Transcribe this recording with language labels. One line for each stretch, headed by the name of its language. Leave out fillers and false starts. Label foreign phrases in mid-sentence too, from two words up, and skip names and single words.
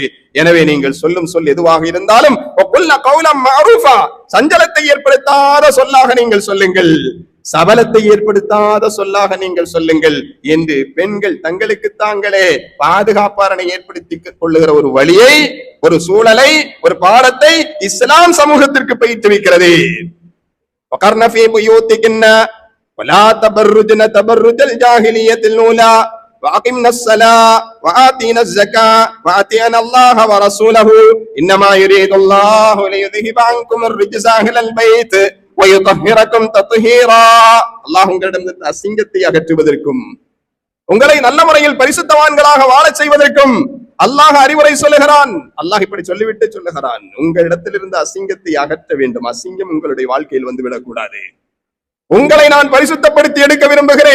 Tamil: எனவே நீங்கள் சொல்லும் சொல் எதுவாக இருந்தாலும் சஞ்சலத்தை ஏற்படுத்தாத சொல்லாக நீங்கள் சொல்லுங்கள், சபலத்தை ஏற்படுத்தாத சொல்லாக நீங்கள் சொல்லுங்கள் என்று பெண்கள் தங்களுக்கு தாங்களே பாதுகாப்பாரணை ஏற்படுத்திக் கொள்ளுகிற ஒரு வழியை, ஒரு சூழலை, ஒரு பாடத்தை இஸ்லாம் சமூகத்திற்கு பயிற்றுவிக்கிறது.
Arabic: ولا تبرجن تبرج الجاهلية الأولى وأقمنا الصلاة وآتينا الزكاة وأطعنا الله ورسوله إنما يريد الله ليذهب عنكم الرجس أهل البيت ويطهركم تطهيرا.
Tamil: அல்லாஹ் உங்களிடம் அசிங்கத்தை அகற்றுவதற்கும் உங்களை நல்ல முறையில் பரிசுத்தவான்களாக வாழச் செய்வதற்கும் அல்லாஹ் அறிவுரை சொல்லுகிறான். அல்லாஹ் இப்படி சொல்லிவிட்டு சொல்லுகிறான், உங்களிடத்திலிருந்து அசிங்கத்தை அகற்ற வேண்டும். அசிங்கம் உங்களுடைய வாழ்க்கையில் வந்துவிடக் கூடாது. உங்களை நான் பரிசுத்தப்படுத்தி எடுக்க விரும்புகிறேன்.